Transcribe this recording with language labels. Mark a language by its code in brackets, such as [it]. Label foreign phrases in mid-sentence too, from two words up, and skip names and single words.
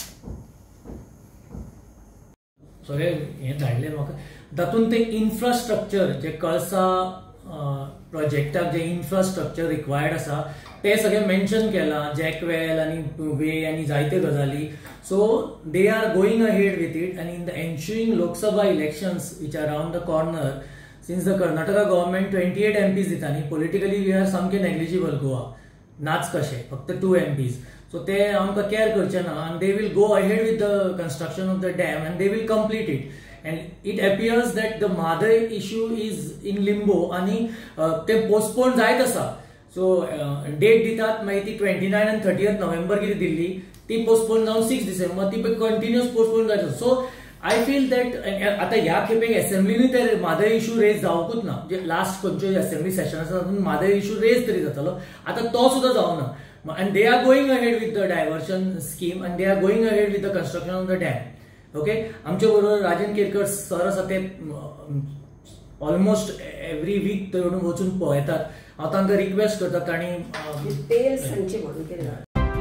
[kok] सगळे हे धाडले म्हाका तातूंत ते इन्फ्रास्ट्रक्चर जे कळसा प्रोजेक्टाक जे [en] infrastructure required [kok] आसा ते सगळे मेन्शन केलां, जॅकवेल आनी वे आनी जायते गजाली. [en] so they are going ahead with it आनी in the ensuing Lok Sabha elections which are round the corner, since the Karnataka government 28 MPs दितानी, politically we are सामके negligible Goa, [kok] नाच कशें फक्त 2 MPs. [en] So they [kok] आमकां केअर करचे ना [en] and they will go ahead with the construction of the dam and they will complete it. And it appears that the Madai issue is in limbo [kok] आणि ते postpone जायत आसा. So date दितात मागीर ती 29 and 30th November कितें दिल्ली ती postpone जावन 6 December ती कंटिन्युअस postpone जायत आसा. [en] So I feel that [kok] आता ह्या खेपेक असेंब्लीनी ते मादय [en] issue raise [kok] जावकूच ना. जे लास्ट खंयच्यो असेंब्ली सेशन आसा तातूंत मादय [en] issue raise [kok] तरी जातालो, आता तो सुद्धा जावना. [en] And they are going ahead with the diversion scheme and they are going ahead with the construction of the dam. [kok] Okay, आमच्या बरोबर राजन केरकर सर आसा ते [en] almost every week [kok] ते वचून पळयतात. हांव तांकां रिक्वेस्ट करता तांणी डिटेल्स सांगचे म्हणून कितें